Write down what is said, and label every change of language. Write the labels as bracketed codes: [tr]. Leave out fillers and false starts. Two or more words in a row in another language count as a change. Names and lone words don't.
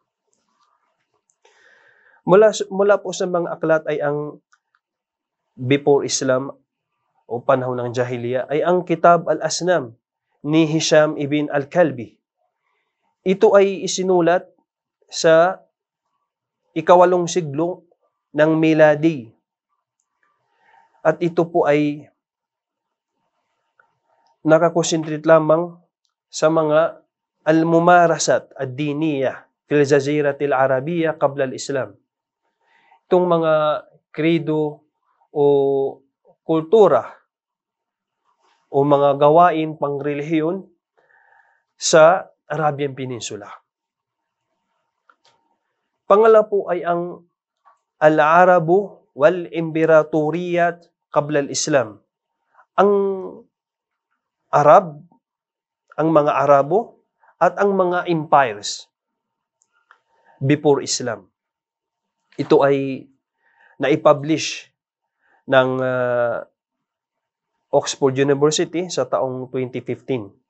[tl] Mula po sa mga aklat ay ang [en] before Islam [tl] o panahon ng Jahiliya ay ang Kitab al-Asnam ni Hisham ibn al-Kalbi. Ito ay isinulat sa ika-8 siglo ng Miladi. At ito po ay nakakonsentrate lamang sa mga [ar] الممارسات الدينية في الجزيرة العربية قبل الإسلام. [tl] Itong mga krido o kultura o mga gawain pangrelihiyon sa Arabian Peninsula. Pangalawa po ay ang Al-Arabu wal-Imperatoriyat qabla al-Islam. Ang Arab, ang mga Arabo, at ang mga [en] empires before Islam. [tl] Ito ay naipublish ng Oxford University sa taong 2015.